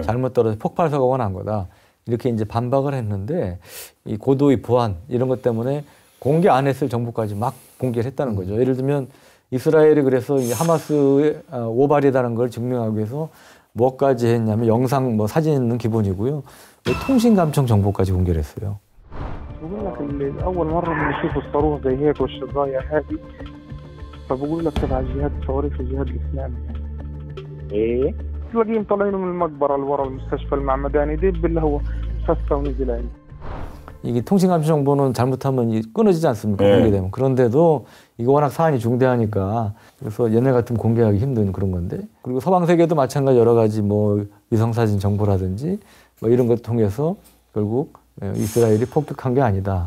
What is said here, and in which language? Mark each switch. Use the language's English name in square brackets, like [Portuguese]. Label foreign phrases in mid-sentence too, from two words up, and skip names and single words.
[Korean] 잘못 떨어져 폭발 사고가 난 거다. 이렇게 이제 반박을 했는데 이 고도의 보안 이런 것 때문에 공개 안 했을 정보까지 막 공개를 했다는 거죠. 예를 들면 이스라엘이 그래서 이 하마스의 오발이라는 걸 증명하기 위해서 뭐까지 했냐면 영상 뭐 사진은 기본이고요. 통신 감청 정보까지 공개를 했어요. [Arabic] بقول لك أول مرة بنشوف الصاروخ زي هيك والشظايا هذه فبقول لك تبع الجهاد الصواريخ الجهاد الإسلامي إيه تلاقيهم طالعين من المقبرة اللي ورا المستشفى المعمداني دب اللي هو فسه ونزل عندي [Korean] 이게 통신 감청 정보는 잘못하면 끊어지지 않습니까? 네. 공개되면. 그런데도 이거 워낙 사안이 중대하니까 그래서 옛날 같으면 공개하기 힘든 그런 건데 그리고 서방 세계도 마찬가지 여러 가지 뭐 위성사진 정보라든지 뭐 이런 것 통해서 결국 이스라엘이 폭격한 게 아니다.